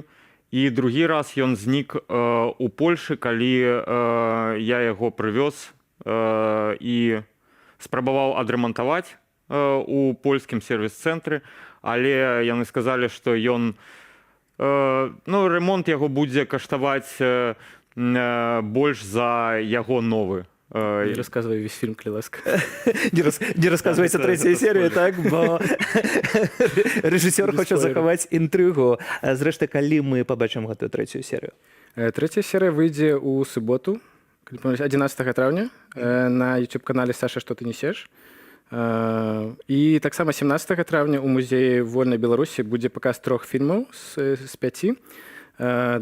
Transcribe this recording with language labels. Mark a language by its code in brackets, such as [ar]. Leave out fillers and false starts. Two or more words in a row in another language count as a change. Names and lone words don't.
[be] І другі раз ён знік у Польшы, калі я яго прывёз і спрабаваў адрамантаваць у польскім сервіс-цэнтры, але яны сказалі, што ён, ремонт яго будзе каштаваць больш за яго новы. [ru] Не рассказывай весь фильм, Клиласка. Не рассказывайте 3-ю серію, так? [be] Бо рэжысёр хоча захаваць інтрыгу. Зрэшты, калі мы пабачым гэтую 3-ю серію? 3-я серія выйдзе ў суботу, 11 траўня, на YouTube-канале «Саша, что ты несешь». І таксама 17 траўня ў музеі Вольнай Беларусі будзе паказ 3 фільмаў з 5.